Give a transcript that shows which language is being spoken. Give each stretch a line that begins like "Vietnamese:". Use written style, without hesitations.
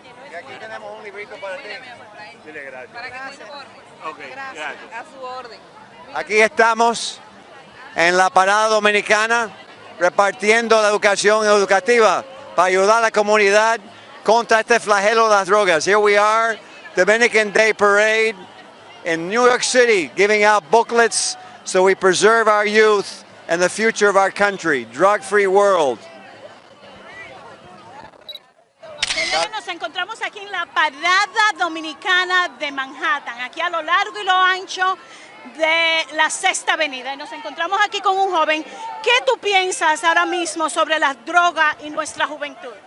Spanish: Y aquí tenemos un librito para ti. Dile gracias. Para que se informe. Ok, gracias. A su orden. Aquí estamos en la parada dominicana repartiendo la educación educativa para ayudar a la comunidad contra este flagelo de las drogas.
English: Here we are, Dominican Day Parade in New York City, giving out booklets so we preserve our youth and the future of our country. Drug-free world.
Spanish: Señores, nos encontramos aquí en la parada dominicana de Manhattan, aquí a lo largo y lo ancho de la Sexta Avenida. Y nos encontramos aquí con un joven. ¿Qué tú piensas ahora mismo sobre las drogas y nuestra juventud?